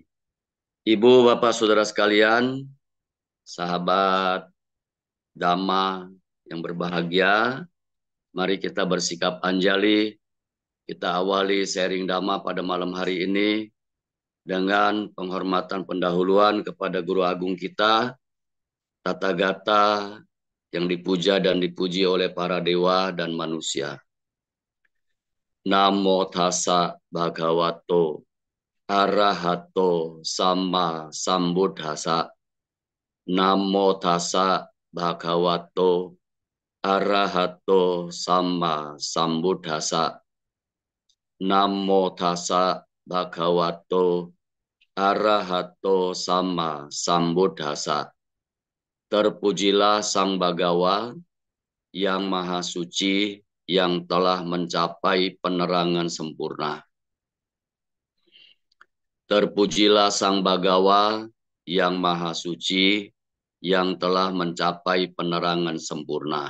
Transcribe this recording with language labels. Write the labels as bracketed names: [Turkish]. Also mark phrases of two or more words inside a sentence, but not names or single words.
[Indonesian] Ibu, Bapak, Saudara sekalian, sahabat Dhamma yang berbahagia, mari kita bersikap anjali, kita awali sharing Dhamma pada malam hari ini dengan penghormatan pendahuluan kepada Guru Agung kita, Tathagata yang dipuja dan dipuji oleh para dewa dan manusia. [Pali] Namo tassa bhagavato arahato sama sambuddhasa. Namo tassa bhagavato arahato sama sambuddhasa. Namo tassa bhagavato arahato sama sambuddhasa. [Indonesian] Terpujilah Sang Bagawa yang Maha Suci yang telah mencapai penerangan sempurna. Terpujilah Sang Bagawa yang Maha Suci yang telah mencapai penerangan sempurna.